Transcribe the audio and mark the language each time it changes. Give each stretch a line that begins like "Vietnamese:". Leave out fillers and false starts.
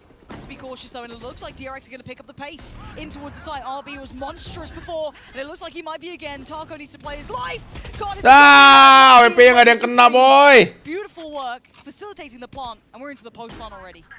English: Has to be cautious though, and it looks like DRX are going to pick up the pace in towards the side. RB was monstrous before, and it looks like he might be again. Tarko needs to play his life.
Indonesian: WP nggak ada yang kena boy.
English: Beautiful work facilitating the plant, and we're into the post plant already.